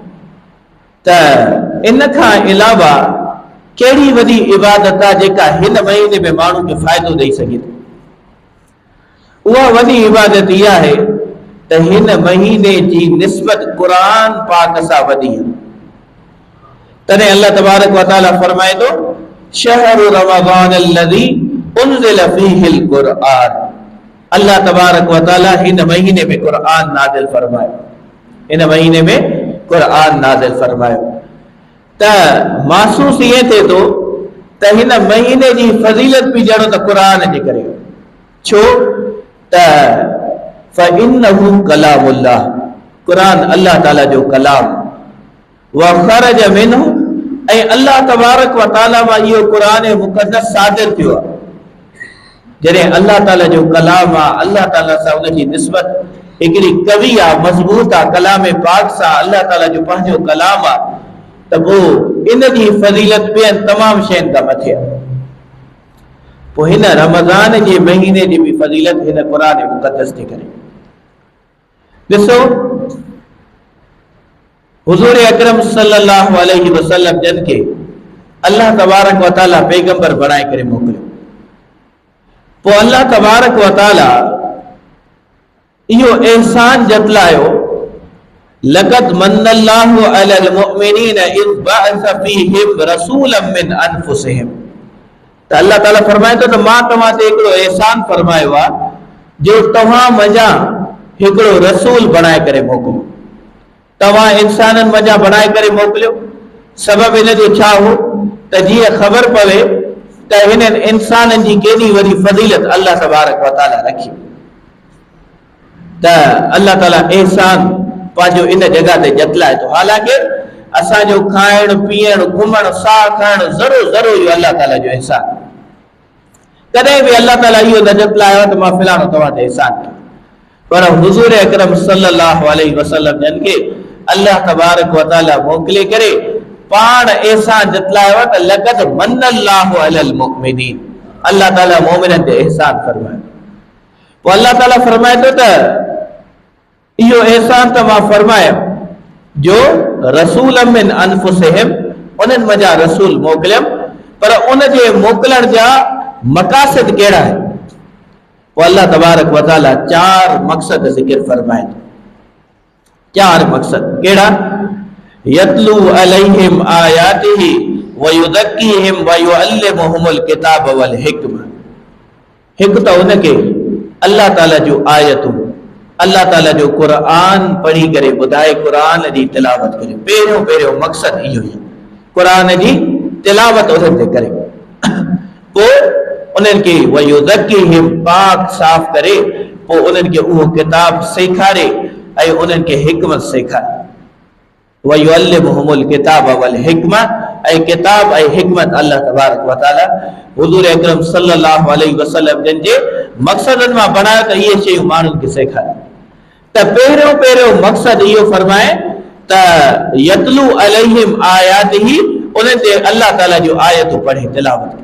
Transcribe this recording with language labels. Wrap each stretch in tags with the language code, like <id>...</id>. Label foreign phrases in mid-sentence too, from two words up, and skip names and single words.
<sd>त इन खां अलावा कहिड़ी वॾी इबादत आहे जेका हिन महीने में माण्हू खे फ़ाइदो ॾेई सघे थी? उहा वॾी इबादत इहा आहे त हिन महीने जी निस्बत क़ुरान पाक सां वॾी आहे। तॾहिं अल्लाह</sd> <ar>تبارك وتعالى</ar> <sd>फरमाए थो,</sd> <ar>شهر رمضان الذي أنزل فيه القرآن.</ar> <sd>अल्लाह</sd> <ar>تبارك وتعالى</ar> <sd>हिन महीने में क़ुरआन नाज़िल फरमायो, हिन महीने में क़ुरआन नाज़िल फरमायो। त महसूस ईअं थिए थो त हिन महीने जी फज़ीलत बि ॼणो त क़ुरान जे करे। छो त</sd> <ar>فإنه كلام الله,</ar> <sd>क़ुरान अल्लाह ताला जो कलाम,</sd> <ar>وخرج منه,</ar> <sd>ऐं अल्लाह</sd> <ar>تبارك وتعالى</ar> <sd>मां इहो क़ुरान मुक़द्दस सादिर थियो आहे। जॾहिं अल्लाह ताला जो कलाम आहे, अल्लाह ताला सां उनजी निस्बत हिकिड़ी कवी आहे, मज़बूत आहे, कलाम पाक सां अल्लाह ताला जो पंहिंजो कलाम आहे, त पोइ इन जी फज़ीलत ॿियनि तमामु शयुनि खां मथे आहे। पोइ हिन रमज़ान जे महीने जी बि फज़ीलत हिन क़ुरान मुक़द्दस थी करे। ॾिसो, हुज़ूर अकरम</sd> <ar>صلى الله عليه وسلم</ar> <sd>जन खे अल्लाह</sd> <ar>تبارك وتعالى</ar> <sd>पैगंबर बणाए करे मोकिलियो। पोइ अल्लाह</sd> <ar>تبارك وتعالى</ar> <sd>इहो एहसान जतलायो,</sd> <ar>لقد من الله على المؤمنين إذ بعث فيهم رسولا من أنفسهم.</ar> <sd>त अल्लाह ताला फरमाए थो त मां तव्हां ते हिकिड़ो एहसान फरमायो आहे जो तव्हां मञा हिकिड़ो रसूल बणाए करे मोकिलियो। तव्हां इंसाननि मञा बणाए करे मोकिलियो। सबबु इन जो छा हो त जीअं ख़बर पवे त हिननि इंसाननि जी केॾी वॾी फज़ीलत अल्लाह</sd> <ar>تبارك وتعالى</ar> <sd>रखी। त अल्लाह ताला एहसान पंहिंजो इन जॻह ते जतलाए थो। हालांकि असांजो खाइणु पीअणु घुमणु साह खणणु ज़रो ज़रो इहो अल्लाह ताला जो एहसान। कॾहिं बि अल्लाह ताला इहो न जतलायो त मां फिलहाल तव्हां ते एहसान कयो। पर हुज़ूर अकरम</sd> <ar>صلى الله عليه وسلم</ar> <sd>जन खे अल्लाह</sd> <ar>تبارك وتعالى</ar> <sd>मोकिले करे पाण एहसान जतलायो त</sd> <ar>لقد من الله على المؤمنين,</ar> <sd>अल्लाह ताला मोमिननि ते एहसान फरमायो। पोइ अल्लाह ताला फरमाए थो त इहो एहसान त मां फरमायो जो</sd> <ar>رسول من أنفسهم,</ar> <sd>उन्हनि मञा रसूल मोकिलियमि, पर उन जे मोकिलण जा मक़ासिद कहिड़ा आहिनि? पोइ अल्लाह</sd> <ar>تبارك وتعالى</ar> <sd>4 मक़सद ज़िक्र फरमाए थो। 4 मक़सद कहिड़ा?</sd> <ar>يتلو عليهم آياته ويزكيهم ويعلمهم الكتاب والحكمة.</ar> <sd>हिकु त उनखे अल्लाह ताला जो आयतूं, अल्लाह ताला जो क़ुरान पढ़ी करे ॿुधाए, क़ुरान जी तिलावत करे। पहिरियों मक़सद इहो ई, क़ुरान जी तिलावत उन्हनि ते करे। पोइ उन्हनि खे वयुज़क्कीहिम, पाक साफ़ करे, पोइ उन्हनि खे उहो किताब सेखारे ऐं उन्हनि खे हिकमत सेखारे।</sd> <ar>ويعلمهم الكتاب والحكمة,</ar> <sd>ऐं किताब ऐं हिकमत अल्लाह</sd> <ar>تبارك وتعالى</ar> <sd>हुज़ूर अकरम</sd> <ar>صلى الله عليه وسلم</ar> <sd>जन जे मक़सदनि मां बनायो त इहे शयूं माण्हुनि खे सेखारे। त पहिरियों मक़सद इहो फरमाए त</sd> <ar>يتلو عليهم آياته,</ar> <sd>उन्हनि ते अल्लाह ताला जो आयतूं पढ़े, तिलावत करे।</sd>